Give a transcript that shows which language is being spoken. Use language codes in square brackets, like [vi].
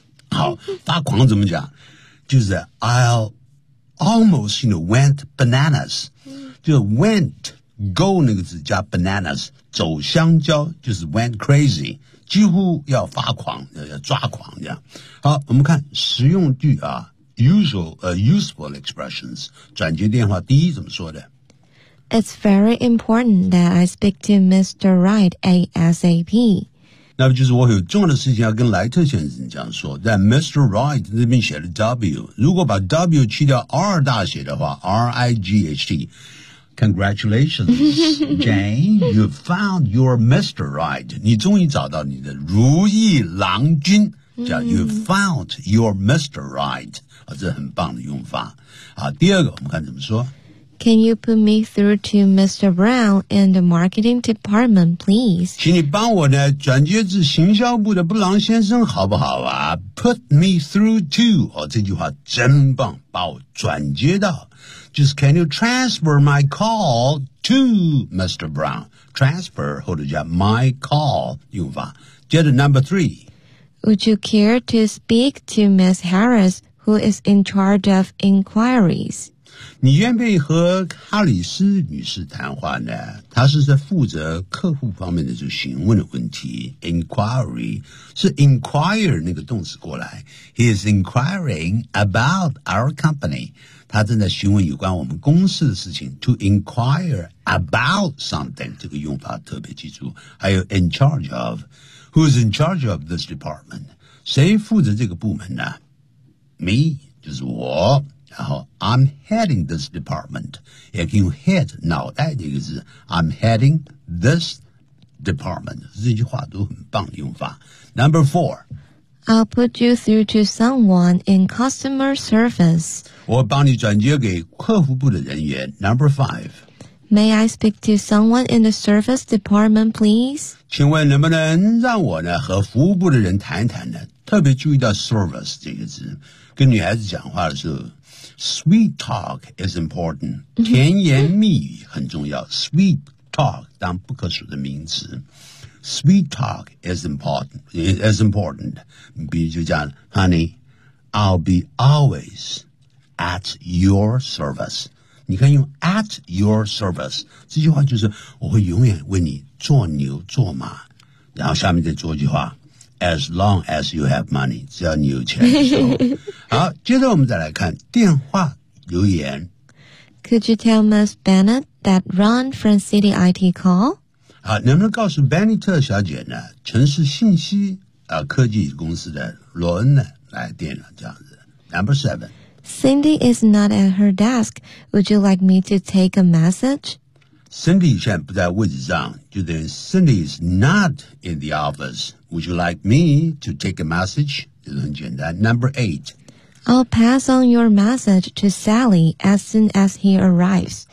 [zh] 好，发狂怎么讲？就是 [en] I'll almost you know went bananas， [zh] 就是 went go 那个字加 bananas， 走香蕉就是 went crazy。几乎要发狂，要抓狂这样。好，我们看实用句啊 ，useful expressions。转接电话，第一怎么说的 [en] ？It's very important that I speak to Mr. Wright ASAP。 [zh] 那么就是我有重要的事情要跟莱特先生这样说。在 Mr. Wright 这边写了 W， 如果把 W 去掉 R 大写的话 ，Righ T。 [en] Congratulations, Jane, you found your Mr. Right. [zh] 你终于找到你的如意郎君，叫 [en] You found your Mr. Right. [zh] 啊，这很棒的用法。啊，第二个，我们看怎么说。 [en] Can you put me through to Mr. Brown in the marketing department, please? [zh] 请你帮我呢，转接至行销部的布朗先生，好不好啊 ？ [en] Put me through to， [zh] 哦，这句话真棒，把我转接到。 [en] Just can you transfer my call to Mr. Brown? Transfer [zh] 或者叫 [en] my call [zh] 用法。接着 [en] number three. Would you care to speak to Miss Harris, who is in charge of inquiries? [zh] 你愿不愿意和哈里斯女士谈话呢？她是在负责客户方面的就询问的问题。 Inquiry 是 inquire 那个动词过来。 [en] He is inquiring about our company. [zh] 他正在询问有关我们公司的事情 [en] to inquire about something [zh] 这个用法特别记住还有 [en] in charge of who's in charge of this department [zh] 谁负责这个部门呢 me 就是我然后 [en] I'm heading this department [zh] 也可以用 head 脑袋这个字 I'm heading this department 这句话都很棒的用法 [en] Number four I'll put you through to someone in customer service. [zh] 我帮你转接给客服部的人员。 [en] Number five. May I speak to someone in the service department, please? [zh] 请问能不能让我呢和服务部的人谈一谈呢？特别注意到 service 这个字，跟女孩子讲话的时候 ， [en] sweet talk is important. [zh] 甜言蜜语很重要。Sweet talk 当不可数的名词。 [en] Sweet talk is important. [zh] 比如就讲 [en] ,Honey, I'll be always at your service. [zh] 你看用 at your service, 这句话就是我会永远为你做牛做马。然后下面再做一句话 , [en] as long as you have money, [zh] 只要你有钱好接着我们再来看电话留言。 [en] Could you tell Ms. Bennett that Ron from City IT call? [zh] 好能不能告诉 Benita 小姐呢城市信息、科技公司的罗恩呢来电了这样子。 [en] Number seven. Cindy is not at her desk. Would you like me to take a message? [zh] Cindy 现在不在位置上就等于 [en] Cindy is not in the office. Would you like me to take a message? [zh] 就很简单。 [en] Number eight. I'll pass on your message to Sally as soon as he arrives.